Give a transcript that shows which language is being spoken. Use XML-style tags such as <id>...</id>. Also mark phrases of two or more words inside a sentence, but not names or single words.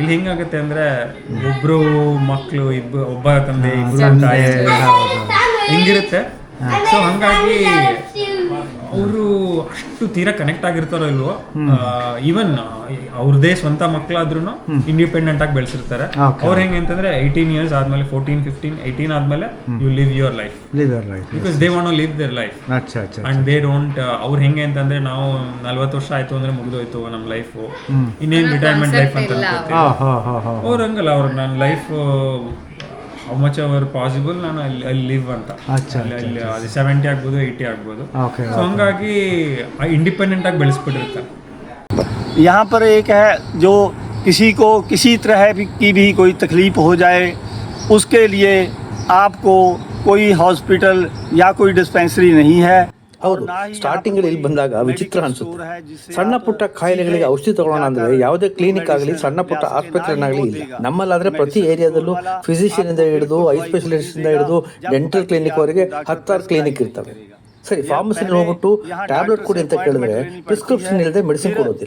<kn>ಇಲ್ಲಿ ಹೆಂಗಾಗುತ್ತೆ ಅಂದ್ರೆ, ಒಬ್ರು ಮಕ್ಕಳು ಒಬ್ಬ ತಂದೆ ಇಬ್ರು ತಾಯಿ ಹಿಂಗಿರುತ್ತೆ. ಸೊ ಹಂಗಾಗಿ ಅವರು ಅಷ್ಟು ತೀರಾ ಕನೆಕ್ಟ್ ಆಗಿರ್ತಾರೋ ಇಲ್ವೋ, ಈವನ್ ಅವ್ರದೇ ಸ್ವಂತ ಮಕ್ಕಳಾದ್ರೂ ಇಂಡಿಪೆಂಡೆಂಟ್ ಆಗಿ ಬೆಳೆಸಿರ್ತಾರೆ. ಅವ್ರು ಹೆಂಗೆ ಅಂತಂದ್ರೆ 18 years ಆದ್ಮೇಲೆ 14, 15, 18 ಆದ್ಮೇಲೆ</kn> <en>you live your life because they want to live their life and they don't.</en> <kn>ಅವ್ರು ಹೆಂಗೆ ಅಂತಂದ್ರೆ, ನಾವು 40 ವರ್ಷ ಆಯ್ತು ಅಂದ್ರೆ ಮುಗಿದೋಯ್ತು ನಮ್ಮ ಲೈಫು, ಇನ್ನೇನು</kn> <en>retirement life</en> <kn>ಅಂತ ಅನ್ಕೋತೀವಿ. ಅವ್ರು ಹಂಗಲ್ಲ, ಅವ್ರು ನನ್ನ ಲೈಫ್</kn> <en>how much ever possible</en> <kn>ನಾನು ಅಲ್ಲಿ ಲಿವ್ ಅಂತ, ಅಲ್ಲಿ 70 ಆಗ್ಬೋದು 80 ಆಗ್ಬೋದು. ಸೊ ಹಂಗಾಗಿ ಇಂಡಿಪೆಂಡೆಂಟ್ ಆಗಿ ಬೆಳೆಸ್ಬಿಟ್ಟಿರ್ತಾರೆ.</kn> <hi>यहाँ पर एक है जो किसी को किसी तरह की भी कोई तकलीफ़ हो जाए, उसके लिए आपको कोई हॉस्पिटल या कोई डिस्पेंसरी नहीं है.</hi> <kn>ಹೌದು, ಸ್ಟಾರ್ಟಿಂಗ್ ಇಲ್ಲಿ ಬಂದಾಗ ವಿಚಿತ್ರ ಅನ್ಸುತ್ತೆ. ಸಣ್ಣ ಪುಟ್ಟ ಕಾಯಿಲೆಗಳಿಗೆ ಔಷಧಿ ತಗೊಳ್ಳೋಣ ಅಂದ್ರೆ ಯಾವುದೇ ಕ್ಲಿನಿಕ್ ಆಗಲಿ, ಸಣ್ಣ ಪುಟ್ಟ ಆಸ್ಪತ್ರೆನಾಗಲಿ ಇಲ್ಲ. ನಮ್ಮಲ್ಲಾದ್ರೆ ಪ್ರತಿ ಏರಿಯಾದಲ್ಲೂ ಫಿಸಿಷಿಯನ್ ಇಂದ ಹಿಡಿದು</kn> <en>eye specialist</en> <kn>ಇಂದ ಹಿಡಿದು</kn> <en>dental clinic</en> <kn>ವರೆಗೆ 10 ಕ್ಲಿನಿಕ್ ಇರ್ತವೆ. ಸರಿ, ಫಾರ್ಮಸಿಲಿ ಹೋಗ್ಬಿಟ್ಟು ಟ್ಯಾಬ್ಲೆಟ್ ಕೊಡಿ ಅಂತ ಕೇಳಿದ್ರೆ ಪ್ರಿಸ್ಕ್ರಿಪ್ಷನ್ ಇಲ್ಲದೆ ಮೆಡಿಸಿನ್ ಕೊಡೋದಿಲ್ಲ.</kn>